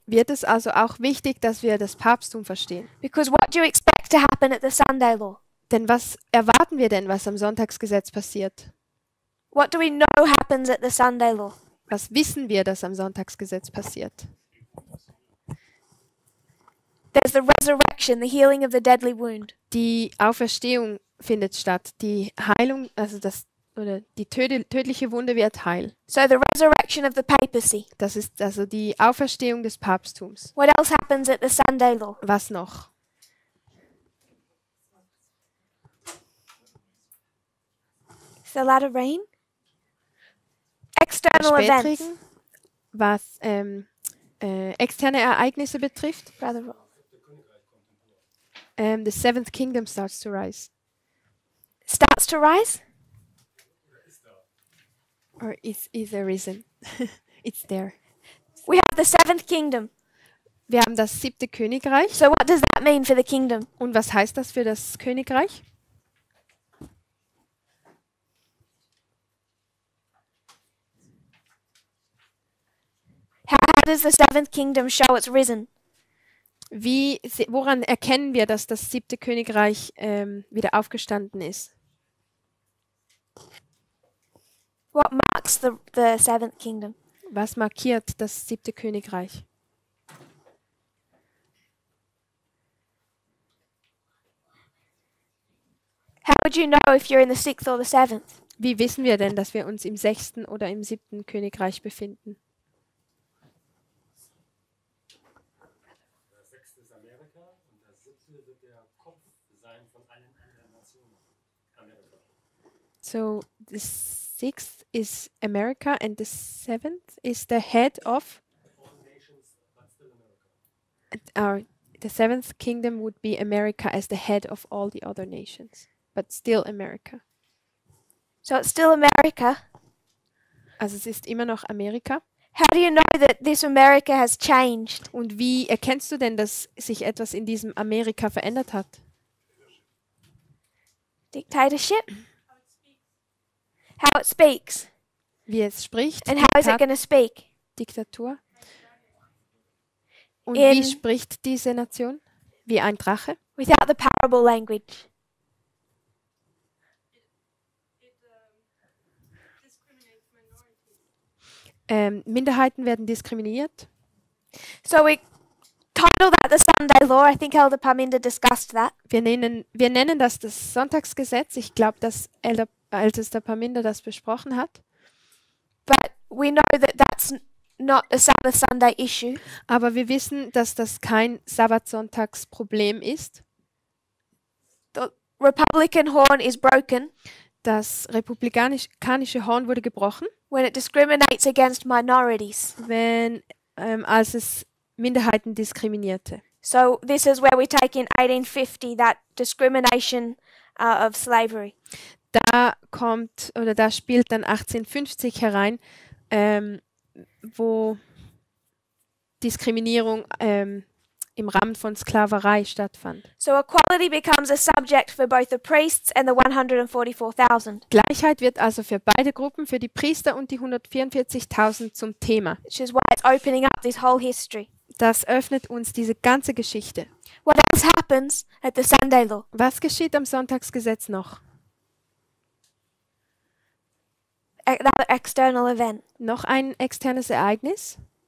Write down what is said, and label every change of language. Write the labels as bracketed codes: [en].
[de] wird es also auch wichtig, dass wir das Papsttum verstehen. [en] Because what do you expect to happen at the Sunday law? [de] Denn was erwarten wir denn, was am Sonntagsgesetz passiert? [en] What do we know happens at the Sunday law? [de] Was wissen wir, dass am Sonntagsgesetz passiert? [en] There's the resurrection, the healing of the deadly wound. [de] Die Auferstehung findet statt. Die Heilung, also die tödliche Wunde wird heil. [en] So the resurrection of the papacy. [de] Das ist also die Auferstehung des Papsttums. [en] What else happens at the Sunday law? [de] Was noch? [en] Is there a lot of rain? External events. [de] Spätregen, was externe Ereignisse betrifft. [en] Brother Roll. The seventh kingdom starts to rise. Starts to rise? Or is there risen? It's there. We have the seventh kingdom. [de] Wir haben das 7. Königreich. [en] So what does that mean for the kingdom? [de] Und was heißt das für das Königreich? [en] How does the seventh kingdom show it's risen? [de] Woran erkennen wir, dass das 7. Königreich wieder aufgestanden ist? [en] What marks the seventh kingdom? [de] Was markiert das 7. Königreich? [en] How would you know if you're in the sixth or the seventh? [de] Wie wissen wir denn, dass wir uns im 6. oder im 7. Königreich befinden? Der 6. ist Amerika und der 7. wird der Kopf sein von allen anderen Nationen. Amerika. [en] So the 6th is America and the 7th is the head of All nations, but still America. the 7th kingdom would be America as the head of all the other nations, but still America. So it's still America. [de] Also es ist immer noch Amerika. [en] How do you know that this America has changed? [de] Und wie erkennst du denn, dass sich etwas in diesem Amerika verändert hat? [en] Dictatorship? How it speaks. [de] Wie es spricht? [en] And how is it going to speak? [de] Diktatur. Und In- wie spricht diese Nation? Wie ein Drache? [en] Without the parable language. [de] Minderheiten werden diskriminiert. [en] So we title that the Sunday law. I think Elder Parminder discussed that. [de] Wir nennen das das Sonntagsgesetz. Ich glaube, dass Ältester Parminder das besprochen hat. [en] But we know that that's not a Sabbath Sunday issue. [de] Aber wir wissen, dass das kein Sabbatsonntagsproblem ist. [en] The Republican horn is broken [de] Das republikanische Horn wurde gebrochen, [en] when it discriminates against minorities. [de] als es Minderheiten diskriminierte. [en] So this is where we take in 1850 that discrimination of slavery. [de] Da spielt dann 1850 herein, wo Diskriminierung im Rahmen von Sklaverei stattfand. [en] So equality becomes a subject for both the priests and the 144,000, [de] Gleichheit wird also für beide Gruppen, für die Priester und die 144.000 zum Thema. [en] which is why it's opening up this whole history. [de] Das öffnet uns diese ganze Geschichte. [en] What else happens at the Sunday law? [de] Was geschieht am Sonntagsgesetz noch? [en] Another external event. [de] Noch ein externes Ereignis?